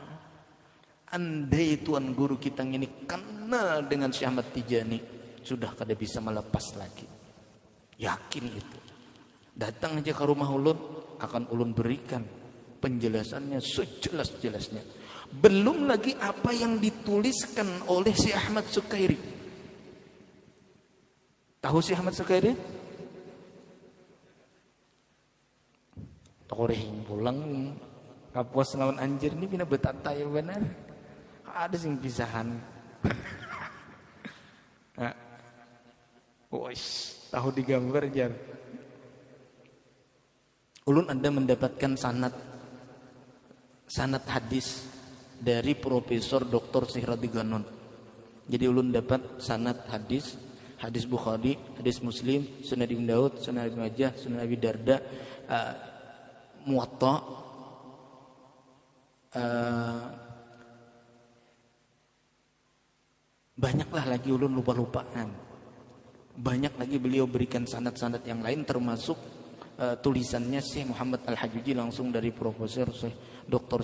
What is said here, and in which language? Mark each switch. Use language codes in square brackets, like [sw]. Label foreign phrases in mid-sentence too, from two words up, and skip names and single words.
[bjn] Andai tuan guru kita ini kenal dengan Syekh Ahmad Tijani, sudah kada bisa melepas lagi. Yakin itu. Datang aja ke rumah ulun, akan ulun berikan penjelasannya sejelas-jelasnya. [id] Belum lagi apa yang dituliskan oleh Syekh Ahmad Sukairi. [bjn] Tahu Syekh Ahmad Sukairi? Tahu pulang Kapos lawan anjir ini pina betata ya benar. Ada sing pisahan. Nah, tahu digambar jar. Ulun ada mendapatkan sanad hadis dari Profesor Dr. Sihradi Ganon. Jadi ulun dapat sanad hadis Bukhari, hadis Muslim, Sunan Ibn Daud, Sunan Ibn Majah, Sunan Abi Darda, Muwatta, banyaklah lagi ulun lupa-lupaan. [id] Banyak lagi beliau berikan sanad-sanad yang lain termasuk tulisannya Syekh Muhammad Al-Hajuji langsung dari Profesor Dr.